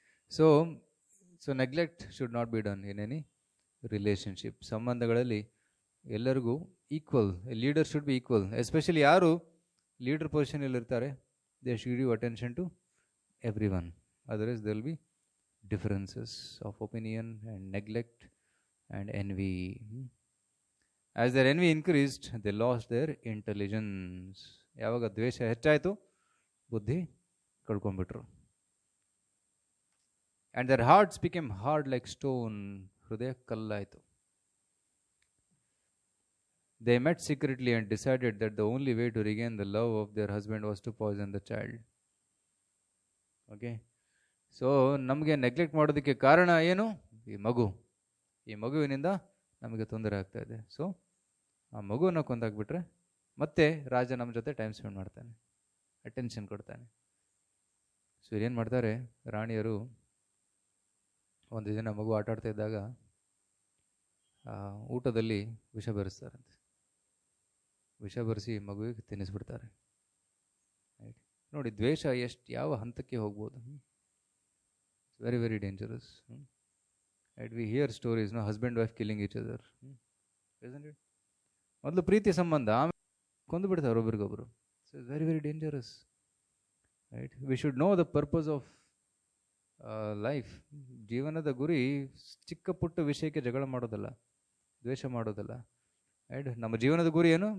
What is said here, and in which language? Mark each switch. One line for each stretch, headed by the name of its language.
English: So neglect should not be done in any relationship.
Kannada: ಸಂಬಂಧಗಳಲ್ಲಿ ಎಲ್ಲರಿಗೂ
English: Equal, leader should be equal. Especially
Kannada: ಯಾರು leader ಪೊಸಿಷನಲ್ಲಿ ಇರ್ತಾರೆ,
English: They should give attention to everyone. Otherwise there will be differences of opinion and neglect and envy. As their envy increased, they lost their intelligence.
Kannada: ಯಾವಾಗ ದ್ವೇಷ ಹೆಚ್ಚಾಯಿತು, ಬುದ್ಧಿ ಕಳ್ಕೊಂಡ್ಬಿಟ್ರು.
English: And their hearts became hard like stone.
Kannada: ಹೃದಯ ಕಲ್ಲಾಯಿತು.
English: They met secretly and decided that the only way to regain the love of their husband was to poison the child.
Kannada: Okay. So ನಮಗೆ neglect ಮಾಡೋದಕ್ಕೆ ಕಾರಣ ಏನು? ಈ ಮಗುವಿನಿಂದ ನಮಗೆ ತೊಂದರೆ ಆಗ್ತಾ ಇದೆ. ಸೊ ಆ ಮಗುವನ್ನು ಕೊಂದಾಕ್ಬಿಟ್ರೆ ಮತ್ತೆ ರಾಜ ನಮ್ಮ ಜೊತೆ ಟೈಮ್ ಸ್ಪೆಂಡ್ ಮಾಡ್ತಾನೆ, ಅಟೆನ್ಷನ್ ಕೊಡ್ತಾನೆ. ಸೊ ಏನು ಮಾಡ್ತಾರೆ ರಾಣಿಯರು, ಒಂದು ದಿನ ಮಗು ಆಟ ಆಡ್ತಾ ಇದ್ದಾಗ ಊಟದಲ್ಲಿ ವಿಷ ಬೆರೆಸ್ತಾರಂತೆ. ವಿಷ ಬೆರೆಸಿ ಮಗುವಿಗೆ ತಿನ್ನಿಸ್ಬಿಡ್ತಾರೆ, ರೈಟ್. ನೋಡಿ ದ್ವೇಷ ಯಾವ ಹಂತಕ್ಕೆ ಹೋಗ್ಬೋದು.
English: Very, very dangerous. Right? We hear stories, no, husband wife killing each other, isn't it?
Kannada: ಮೊದಲು ಪ್ರೀತಿ ಸಂಬಂಧ, ಆಮೇಲೆ ಕೊಂದು ಬಿಡ್ತಾರೆ ಒಬ್ರಿಗೊಬ್ರು. So
English: it's very very dangerous,
Kannada: right.
English: We should know the purpose of life.
Kannada: ಜೀವನದ ಗುರಿ ಚಿಕ್ಕ ಪುಟ್ಟ ವಿಷಯಕ್ಕೆ ಜಗಳ ಮಾಡೋದಲ್ಲ, ದ್ವೇಷ ಮಾಡೋದಲ್ಲ. ರೈಟ್? ನಮ್ಮ ಜೀವನದ ಗುರಿ ಏನು?